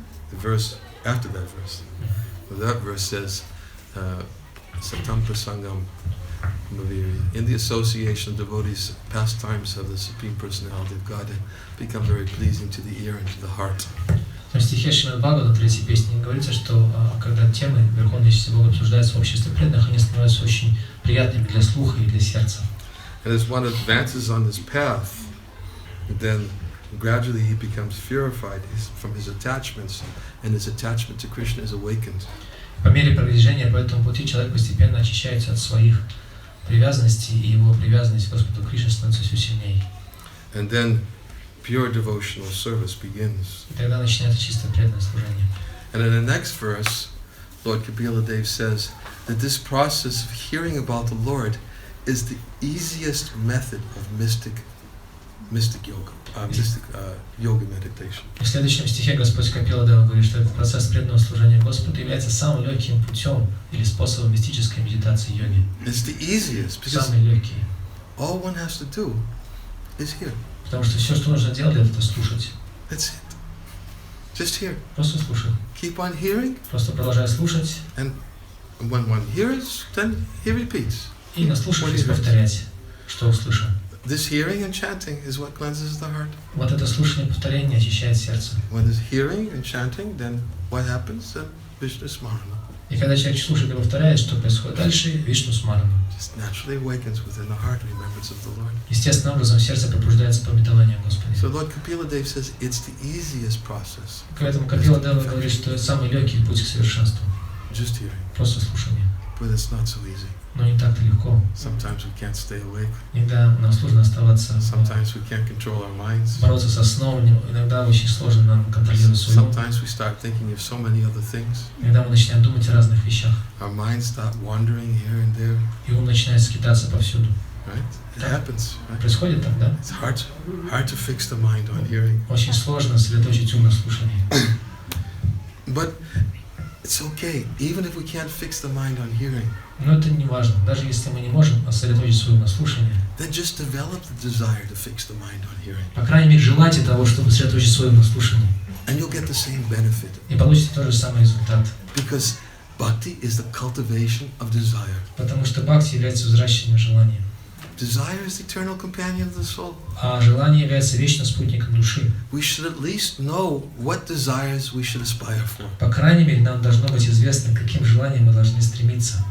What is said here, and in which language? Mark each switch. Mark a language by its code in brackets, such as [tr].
[en] The verse after that verse says, [sa] Satam Prasangam Mamavirya. [en] In the association of devotees, pastimes of the Supreme Personality of Godhead become very pleasing to the ear and to the heart. [ru] В стихе Шримад Бхагавата, 3-й песне, говорится, что когда темы Верховной Чисти Бога обсуждаются в обществе преданных, они становятся очень приятными для слуха и для сердца. [en] And as one advances on this path, then gradually he becomes purified from his attachments, and his attachment to Krishna is awakened. [ru] По мере продвижения по этому пути человек постепенно очищается от своих привязанностей, и его привязанность к Господу Кришне становится все сильнее. [en] And then pure devotional service begins. [ru] И тогда начинается чистое преданное служение. [en] And in the next verse, Lord Kapila Dev says that this process of hearing about the Lord is the easiest method of mystic yoga, yoga meditation. [ru] В следующем стихе Господь Капила Дева говорит, что этот процесс преданного служения Господу является самым легким путем или способом мистической медитации йоги. [en] It's the easiest because [ru] Самый легкий. [en] all one has to do is hear. [ru] Потому что все, что нужно делать, это слушать. [en] That's it. Just hear. [ru] Просто слушай. [en] Keep on hearing. [ru] Просто продолжай слушать. [en] And when one hears, then he repeats. [ru] И наслушавшись повторять, что услышал. [en] This hearing and chanting is what cleanses the heart. [ru] Вот это слушание повторение очищает сердце. [en] When there's hearing and chanting, then what happens? Then Vishnu Smarana. [ru] И когда человек слушает и повторяет, что происходит дальше, Вишну Смарана. [en] Just naturally awakens within the heart remembrance of the Lord. [ru] Естественным образом в сердце пробуждается памятование о Господе. [en] So Lord Kapila Dev says it's the easiest process. [ru] Поэтому Капила Дева говорит, что это самый легкий путь к совершенству. [en] Just hearing. [ru] Просто слушание. [en] But it's not so easy. [ru] Но не так-то легко. [en] Sometimes we can't stay awake. [ru] Иногда нам сложно оставаться, [en] Sometimes we can't control our minds. [ru] бороться со сном. Иногда очень сложно нам контролировать свой ум. [en] Sometimes we start thinking of so many other things. [ru] Иногда мы начинаем думать о разных вещах. [en] Our minds start wandering here and there. [ru] И ум начинает скитаться повсюду. [en] Right? It happens. Right? [ru] Происходит так, да? [en] It's hard to fix the mind on hearing. [ru] Очень сложно сосредоточить ум на слушании. [en] But it's okay, even if we can't fix the mind on hearing. [ru] Но это не важно. Даже если мы не можем сосредоточить свой ум на слушании, [en] Then just develop the desire to fix the mind on hearing. [ru] по крайней мере, желайте того, чтобы сосредоточить свой ум на слушании. [en] And you'll get the same benefit. [ru] И получите тот же самый результат. [en] Because bhakti is the cultivation of desire. [ru] Потому что бхакти является взращиванием желания. [en] Desire is the eternal companion of the soul. [ru] А желание является вечным спутником души. [en] We should at least know what desires we should aspire for. [ru] По крайней мере, нам должно быть известно, к каким желаниям мы должны стремиться.